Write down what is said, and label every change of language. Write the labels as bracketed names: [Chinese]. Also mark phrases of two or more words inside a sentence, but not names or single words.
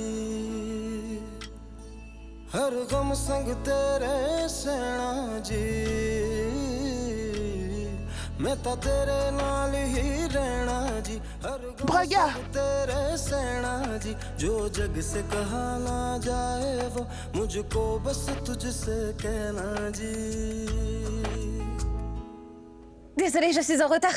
[Punjabi] ਹਰ ਗ਼ਮ ਸੰਗ ਤੇਰੇ ਸਹਿਣਾ ਜੀ ਮੈਂ ਤਾਂ ਤੇਰੇ ਨਾਲ ਹੀ ਰਹਿਣਾ ਜੀ ਹਰ ਗ਼ਮ Braga! [Hindi] संग तेरे सहना जी जो जग से कहा ना जाए वो मुझको बस तुझसे कहना जी [French] Désolée, je suis en retard.